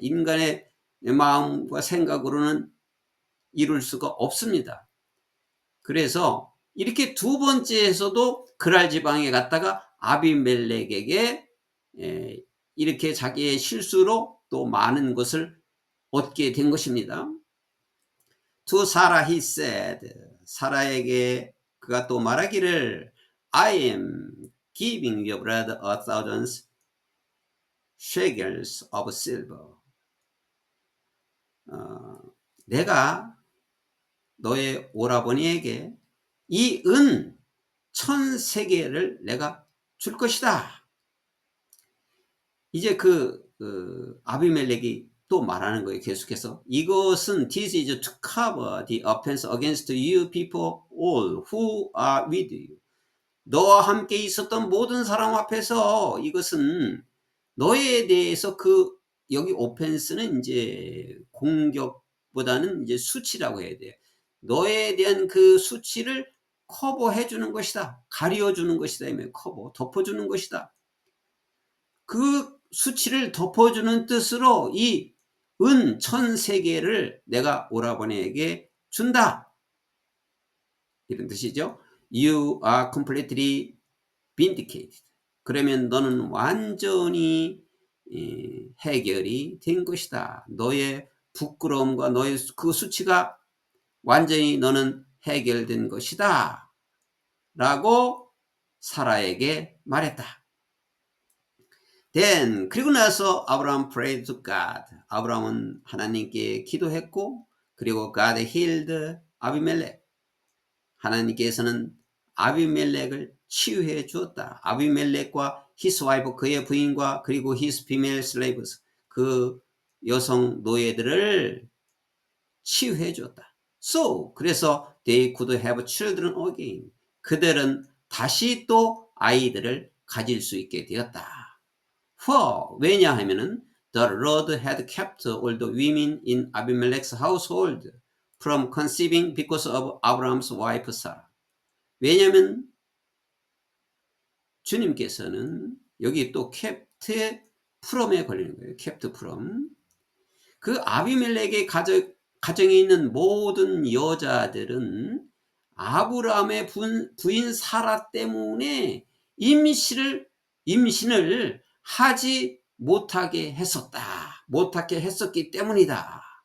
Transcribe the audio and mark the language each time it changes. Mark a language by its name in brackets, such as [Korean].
[Korean] 인간의 마음과 생각으로는 이룰 수가 없습니다. 그래서 이렇게 두 번째에서도 그랄 지방에 갔다가 아비멜렉에게 이렇게 자기의 실수로 또 많은 것을 얻게 된 것입니다. [English] To Sarah he said, [Korean] 사라에게 그가 또 말하기를 [English] I am giving your brother 1,000 shekels of silver. [Korean] 내가 너의 오라버니에게 이 은 1,000세겔을 내가 줄 것이다. 이제 아비멜렉이 또 말하는 거예요. 계속해서 이것은 [English] this is to cover the offense against you people all who are with you. [Korean] 너와 함께 있었던 모든 사람 앞에서 이것은 너에 대해서 여기 오펜스는 이제 공격보다는 이제 수치라고 해야 돼요. 너에 대한 그 수치를 커버해 주는 것이다. 가려 주는 것이다. 덮어 주는 것이다. 그 수치를 덮어 주는 뜻으로 이 은 1,000세겔을 내가 오라버니에게 준다. 이런 뜻이죠. [English] You are completely vindicated. [Korean] 그러면 너는 완전히 해결이 된 것이다. 너의 부끄러움과 너의 그 수치가 완전히 너는 해결된 것이다. 라고 사라에게 말했다. [English] Then [Korean] 그리고 나서 [English] 아브라함 prayed to God. [Korean] 아브라함은 하나님께 기도했고 그리고 [English] God healed [Korean] 아비멜렉. 하나님께서는 아비멜렉을 치유해 주었다. 아비멜렉과 [English] his wife [Korean] 그의 부인과 그리고 [English] his female slaves [Korean] 그 여성 노예들을 치유해 주었다. [English] So [Korean] 그래서 [English] they could have children again. [Korean] 그들은 다시 또 아이들을 가질 수 있게 되었다. [English] For [Korean] 왜냐하면은 [English] the Lord had kept all the women in Abimelech's household from conceiving because of Abraham's wife Sarah. [Korean] 왜냐하면 주님께서는 여기 또 [English] kept from [Korean] 에 걸리는 거예요. kept from. 그 아비멜렉의 가정에 있는 모든 여자들은 아브라함의 부인 사라 때문에 임신을 하지 못하게 했었기 때문이다.